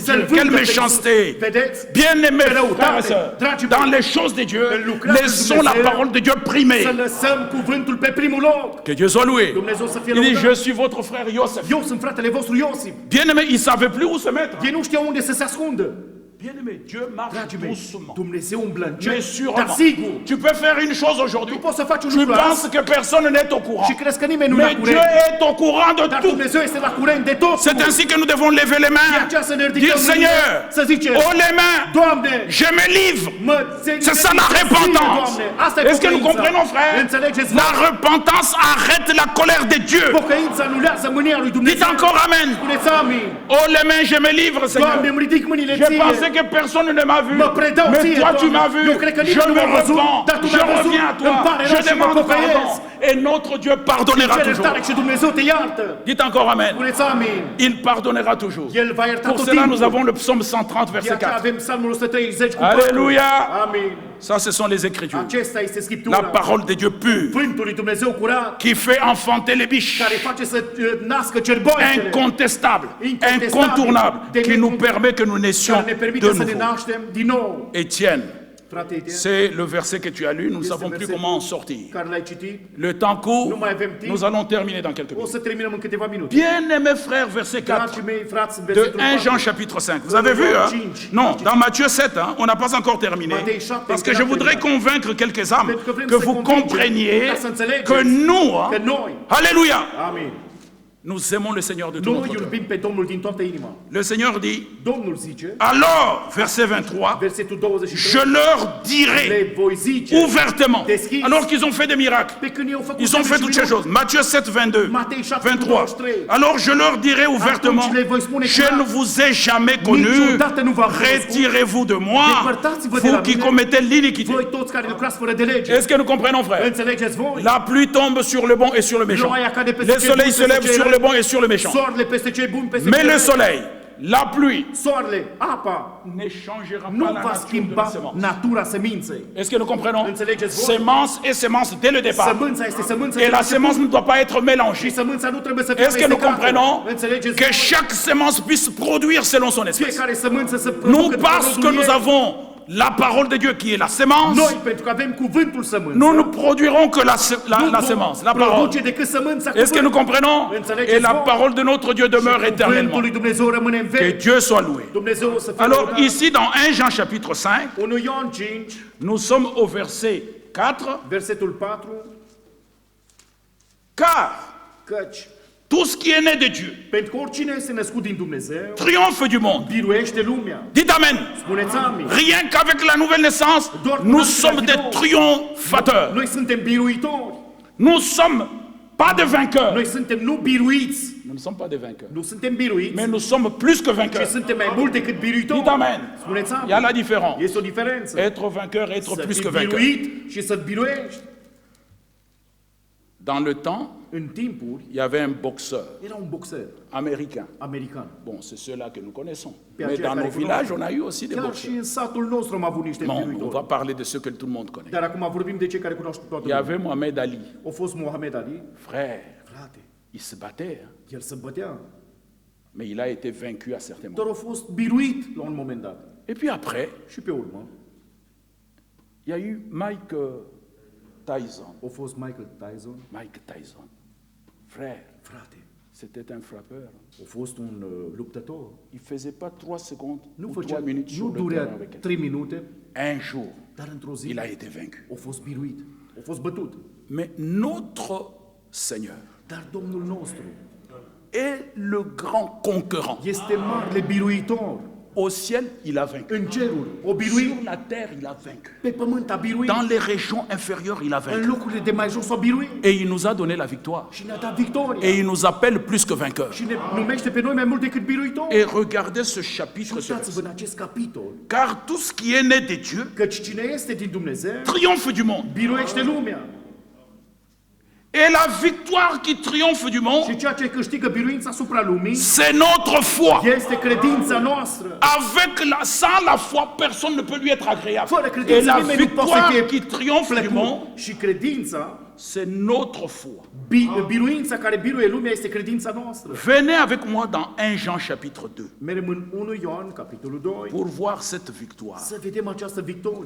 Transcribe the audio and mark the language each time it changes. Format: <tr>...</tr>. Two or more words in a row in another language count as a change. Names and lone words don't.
<ro>Să-l</ro> <fr>Dieu.</fr> <ro>vândă</ro> <fr>Quelle</fr> <ro>pe Iisus.</ro> <fr>méchanceté.</fr> <ro>Vedeți?</ro> <fr>Bien-aimés Quelle frères et</fr> <ro>răutate.</ro> <fr>sœurs,</fr> <ro>Dragii mei,</ro> <fr>dans les choses de Dieu,</fr> <ro>în lucrarea lui</ro> <fr>laissons la</fr> <ro>Dumnezeu,</ro> <fr>parole de Dieu primer.</fr> <ro>Să lăsăm cuvântul pe primul loc.</ro> <fr>Que Dieu soit loué.</fr> <ro>Dumnezeu să fie</ro> <fr>Il dit,</fr> <ro>lăudat.</ro> <fr>je suis votre frère Yosef.</fr> <ro>Eu sunt fratele vostru Iosif.</ro> <fr>Bien-aimé, il ne savait plus où se mettre.</fr> <ro>Ei nu știau unde să se ascundă.</ro> <fr>Bien-aimé, Dieu marche</fr> <ro>Dragii mei,</ro> <fr>doucement.</fr> <ro>Dumnezeu umblă</ro> <fr>Mais</fr> <ro>încet, dar</ro> <fr>sûrement,</fr> <ro>sigur.</ro> <fr>tu peux faire une chose aujourd'hui.</fr> <ro>Tu poți să faci un</ro> <fr>Tu</fr> <ro>lucru</ro> <fr>penses</fr> <ro>azi</ro> <fr>que personne n'est au courant.</fr> <ro>și crezi că nimeni nu e</ro> <fr>Mais</fr> <ro>la</ro> <fr>Dieu</fr> <ro>curent.</ro> <fr>est au courant de</fr> <ro>Dar</ro> <fr>tout.</fr> <ro>Dumnezeu este la curent de tot.</ro> <fr>C'est ainsi que nous devons lever les</fr> <ro>De</ro> <fr>mains.</fr> <ro>aceea să ne</ro> <fr>Dire,</fr> <ro>ridicăm</ro> <fr>Seigneur,</fr> <ro>mâinile, să zicem,</ro> <fr>oh les mains,</fr> <ro>Doamne,</ro> <fr>je me livre. C'est ça la repentance. Est-ce que nous comprenons, frère?</fr> <ro>Înțelegeți?</ro> <fr>La repentance arrête la colère de Dieu.</fr> <ro>Pocăința anulează mânia lui Dumnezeu.</ro> <fr>Dites encore Amen.</fr> <ro>Spuneți amin.</ro> <fr>Oh les mains, je me livre,</fr> <ro>Doamne,</ro> <fr>Seigneur.</fr> <ro>îmi ridic mâinile</ro> <fr>Je</fr> <ro>ție.</ro> <fr>pensais que personne ne m'a vu.</fr> <ro>Mă predau</ro> <fr>Mais</fr> <ro>ție,</ro> <fr>toi, tu</fr> <ro>Doamne.</ro> <fr>m'as vu.</fr> <ro>Eu cred că</ro> <fr>Je</fr> <ro>nimeni nu</ro> <fr>me</fr> <ro>m-a văzut,</ro> <fr>repens.</fr> <ro>dar tu</ro> <fr>Je</fr> <ro>m-ai văzut.</ro> <fr>reviens à</fr> <ro>Îmi</ro> <fr>toi.</fr> <ro>pare</ro> <fr>Je</fr> <ro>rău și mă</ro> <fr>demande</fr> <ro>pocăiesc.</ro> <fr>pardon. Et notre Dieu pardonnera</fr> <ro>Cer</ro> <fr>toujours.</fr> <ro>iertare și Dumnezeu te iartă.</ro> <fr>Dites encore Amen.</fr> <ro>Spuneți amin.</ro> <fr>Il pardonnera toujours.</fr> <ro>El va ierta</ro> <fr>Pour</fr> <ro>tot</ro> <fr>cela, nous</fr> <ro>timpul.</ro> <fr>avons le psaume 130,</fr> <ro>De</ro> <fr>verset</fr> <ro>aceea</ro> <fr>4.</fr> <ro>avem Psalmul 130 cu 4.</ro> <fr>Alléluia.</fr> <ro>Amin.</ro> <fr>Ça, ce sont les Écritures.</fr> <ro>Acesta este</ro> <fr>La</fr> <ro>Scriptura.</ro> <fr>parole de Dieu pure</fr> <ro>Cuvântul lui Dumnezeu curat,</ro> <fr>qui fait enfanter les biches.</fr> <ro>care face să nască cerboaicele,</ro> <fr>Incontestable, Incontestable, incontournable,</fr> <ro>de</ro> <fr>qui nous</fr> <ro>necont-</ro> <fr>permet que nous naissions</fr> <ro>care ne</ro> <fr>de</fr> <ro>permite să ne</ro> <fr>nouveau.</fr> <ro>naștem din nou.</ro> <fr>Étienne,</fr> <ro>Frate Etienne,</ro> <fr>C'est le verset que tu as lu, nous ne savons plus comment en sortir.</fr> <ro>care l-ai citit,</ro> <fr>Le temps court,</fr> <ro>nu mai avem timp,</ro> <fr>nous allons terminer dans quelques</fr> <ro>o</ro> <fr>minutes.</fr> <ro>să terminăm în câteva minute.</ro> <fr>Bien-aimés frères, verset 4</fr> <ro>Dragii mei, frați, în</ro> <fr>de</fr> <ro>versetul</ro> <fr>1 Jean</fr> <ro>4,</ro> <fr>chapitre 5. Vous avez vu, hein? Non, dans Matthieu 7, hein, on n'a pas encore terminé. Parce que je voudrais convaincre quelques âmes que vous compreniez que nous, hein,</fr> <ro>că noi,</ro> <fr>Alléluia,</fr> <ro>amin,</ro> <fr>nous aimons le Seigneur de tout</fr> <ro>noi</ro> <fr>notre cœur.</fr> <ro>iubim pe Domnul din toată inima.</ro> <fr>Le Seigneur dit,</fr> <ro>Domnul zice,</ro> <fr>alors, verset 23,</fr> <ro>versetul</ro> <fr>je</fr> <ro>23,</ro> <fr>leur dirai</fr> <ro>le voi zice,</ro> <fr>ouvertement,</fr> <ro>deschis,</ro> <fr>alors qu'ils ont fait des miracles.</fr> <ro>pe când eu făcut</ro> <fr>Ils ont fait toutes ces choses. Matthieu 7, 22, 23. Alors je leur dirai ouvertement, je ne vous ai jamais connus, retirez-vous de moi, vous qui commettez l'iniquité.</fr> <ro>voi toți care lucrați fără de lege.</ro> <fr>Est-ce que nous comprenons, frère?</fr> <ro>Înțelegeți voi?</ro> <fr>La pluie tombe sur le bon et sur le méchant. Le soleil se lève sur le bon et sur le méchant.</fr> <ro>Soarele peste cei buni, peste</ro> <fr>Mais</fr> <ro>cei</ro> <fr>le</fr> <ro>răi.</ro> <fr>soleil, la pluie,</fr> <ro>Soarele, apa,</ro> <fr>ne changera</fr> <ro>nu</ro> <fr>pas la</fr> <ro>va</ro> <fr>nature de la</fr> <ro>schimba</ro> <fr>semence.</fr> <ro>natura seminței.</ro> <fr>Est-ce que nous comprenons?</fr> <ro>Înțelegeți voi?</ro> <fr>Semence et semence dès le départ.</fr> <ro>Sămânța este sămânță.</ro> <fr>Et la semence ne doit pas être</fr> <ro>Și</ro> <fr>mélangée.</fr> <ro>sămânța nu trebuie să fie</ro> <fr>Est-ce que nous</fr> <ro>mestecată.</ro> <fr>comprenons</fr> <ro>Înțelegeți</ro> <fr>que</fr> <ro>voi?</ro> <fr>chaque semence puisse produire selon son espèce?</fr> <ro>Fiecare sămânță să</ro> <fr>Nous,</fr> <ro>producă după</ro> <fr>parce que</fr> <ro>rodul</ro> <fr>nous</fr> <ro>ei.</ro> <fr>avons la parole de Dieu qui est la semence,</fr> <ro>Noi, pentru că avem cuvântul sămânță,</ro> <fr>nous ne produirons que la</fr> <ro>nu</ro> <fr>semence, la</fr> <ro>vom</ro> <fr>parole.</fr> <ro>produce decât sămânța</ro> <fr>Est-ce que nous comprenons?</fr> <ro>Înțelegeți</ro> <fr>Et la</fr> <ro>voi?</ro> <fr>parole de notre Dieu demeure</fr> <ro>Cuvântul</ro> <fr>éternellement.</fr> <ro>lui Dumnezeu rămâne în</ro> <fr>Que</fr> <ro>veci.</ro> <fr>Dieu soit loué.</fr> <ro>Dumnezeu să fie</ro> <fr>Alors</fr> <ro>lăudat.</ro> <fr>ici dans 1 Jean chapitre 5,</fr> <ro>1 Ioan 5,</ro> <fr>nous sommes au verset 4.</fr> <ro>versetul 4,</ro> <fr>Car</fr> <ro>căci</ro> <fr>tout ce qui est né de Dieu</fr> <ro>pentru că oricine este născut din Dumnezeu,</ro> <fr>triomphe du monde.</fr> <ro>biruiește lumea.</ro> <fr>Dites Amen.</fr> <ro>Spuneți amin.</ro> <fr>Rien qu'avec la nouvelle naissance, nous sommes des triomphateurs.</fr> <ro>Noi suntem biruitori.</ro> <fr>Nous sommes pas des vainqueurs.</fr> <ro>Noi suntem nu biruiți.</ro> <fr>Nous ne sommes pas des vainqueurs.</fr> <ro>Nu suntem biruiți,</ro> <fr>Mais nous sommes plus que</fr> <ro>ci</ro> <fr>vainqueurs.</fr> <ro>suntem mai mult decât biruitori.</ro> <fr>Dites Amen.</fr> <ro>Spuneți</ro> <fr>Il y a la</fr> <ro>amin.</ro> <fr>différence.</fr> <ro>Este o diferență.</ro> <fr>Être vainqueur et être</fr> <ro>Să</ro> <fr>plus</fr> <ro>fii</ro> <fr>que vainqueur.</fr> <ro>biruit și să-ți biruiești.</ro> <fr>Dans le temps,</fr> <ro>În timpuri,</ro> <fr>il y avait un boxeur</fr> <ro>era un boxer</ro> <fr>américain.</fr> <ro>american.</ro> <fr>Bon, c'est ceux-là que nous connaissons.</fr> <ro>Pe</ro> <fr>Mais</fr> <ro>aceia</ro> <fr>dans</fr> <ro>care</ro> <fr>nos</fr> <ro>cunoaștem.</ro> <fr>villages, on a eu aussi des</fr> <ro>Chiar și</ro> <fr>boxeurs.</fr> <ro>în satul nostru am avut niște</ro> <fr>Bon, on va</fr> <ro>biruitori.</ro> <fr>parler de ceux que tout le monde connaît.</fr> <ro>Dar acum vorbim de cei care cunoaște toată</ro> <fr>Il y</fr> <ro>lumea.</ro> <fr>avait Mohamed Ali.</fr> <ro>A fost Mohamed Ali,</ro> <fr>Frère,</fr> <ro>frate,</ro> <fr>il se battait, hein.</fr> <ro>el se bătea,</ro> <fr>Mais il a été vaincu à certains</fr> <ro>dar</ro> <fr>moments.</fr> <ro>a fost biruit la un moment dat.</ro> <fr>Et puis après,</fr> <ro>Și pe urmă</ro> <fr>il y a eu Mike Tyson.</fr> <ro>a fost Michael Tyson,</ro> <fr>Mike Tyson. Frère,</fr> <ro>frate,</ro> <fr>c'était un frappeur.</fr> <ro>a fost un luptător.</ro> <fr>Il faisait pas 3 secondes</fr> <ro>Nu</ro> <fr>ou 3</fr> <ro>făcea,</ro> <fr>minutes sur</fr> <ro>nu</ro> <fr>le terrain</fr> <ro>durea</ro> <fr>avec elle.</fr> <ro>3 minute,</ro> <fr>Un jour,</fr> <ro>dar într-o zi</ro> <fr>il a été vaincu.</fr> <ro>a fost biruit, a fost bătut.</ro> <fr>Mais notre Seigneur</fr> <ro>Dar Domnul nostru</ro> <fr>est le grand conquérant.</fr> <ro>este marele biruitor.</ro> <fr>Au ciel, il a vaincu.</fr> <ro>În ceruri, o biruit,</ro> <fr>Sur la terre, il a vaincu.</fr> <ro>pe pământ a biruit,</ro> <fr>Dans les régions inférieures, il a</fr> <ro>în</ro> <fr>vaincu.</fr> <ro>locurile de mai jos a biruit</ro> <fr>Et il nous a donné la victoire.</fr> <ro>și ne-a dat victoria.</ro> <fr>Et il nous appelle plus que vainqueurs.</fr> <ro>Și ne numește pe noi mai mult decât biruitori.</ro> <fr>Et regardez ce chapitre.</fr> <ro>Uitați-vă în acest capitol,</ro> <fr>Car tout ce qui est né de Dieu</fr> <ro>căci cine este din Dumnezeu,</ro> <fr>triomphe du monde.</fr> <ro>biruiește lumea.</ro> <fr>Et la victoire qui triomphe du monde,</fr> <ro>Și ceea ce câștigă biruința asupra lumii</ro> <fr>c'est notre foi.</fr> <ro>este credința noastră.</ro> <fr>Sans la foi, personne ne peut lui être agréable.</fr> <ro>Fără</ro> <fr>Et</fr> <ro>credință</ro> <fr>la</fr> <ro>nimeni nu poate să</ro> <fr>victoire</fr> <ro>fie</ro> <fr>qui triomphe du monde,</fr> <ro>plăcut. Și credința,</ro> <fr>c'est notre foi.</fr> <ro>biruința care biruie lumea este credința noastră.</ro> <fr>Venez avec moi dans 1 Jean chapitre 2</fr> <ro>Mergem în 1 Ioan, capitolul 2,</ro> <fr>pour voir cette victoire.</fr> <ro>să vedem această victorie.</ro>